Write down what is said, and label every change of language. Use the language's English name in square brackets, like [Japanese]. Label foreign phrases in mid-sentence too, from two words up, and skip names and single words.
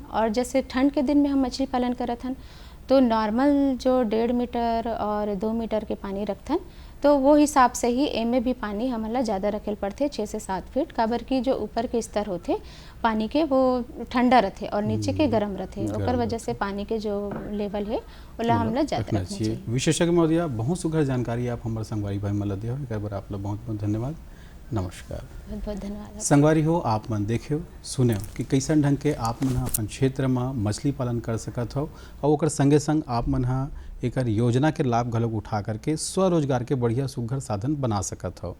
[Chhattisgarhi] और जैसे ठंड के दिन में हम मछली पालन करत हन तो नॉर्मल जो 1.5 मीटर और 2 मीटर के पानी रखथन, तो वो हिसाब से ही एमे भी पानी हमला ज़्यादा रखेल पड़ते 6 से 7 फीट। काबर की जो ऊपर के स्तर होते पानी के वो ठंडा रहते और नीचे के गर्म रहते, ओकर वजह से पानी के जो लेवल है ओला हमला ज़्यादा रखना चाहिए। विशेषज्ञ महोदया, बहुत सुघर जानकारी आप हमारे संगवारी भाई मन दिया, एक बार आप लोग बहुत बहुत धन्यवाद। नमस्कार। बहुत बहुत धन्यवाद। संगवारी हो, आप मन देखियो सुने कि कैसन ढंग के आप मन अपन क्षेत्र में मछली पालन कर सकत हो, और ओकर संगे संग आप मन एक योजना के लाभ घलोक उठा करके स्वरोजगार के बढ़िया सुघर साधन बना सकत हो।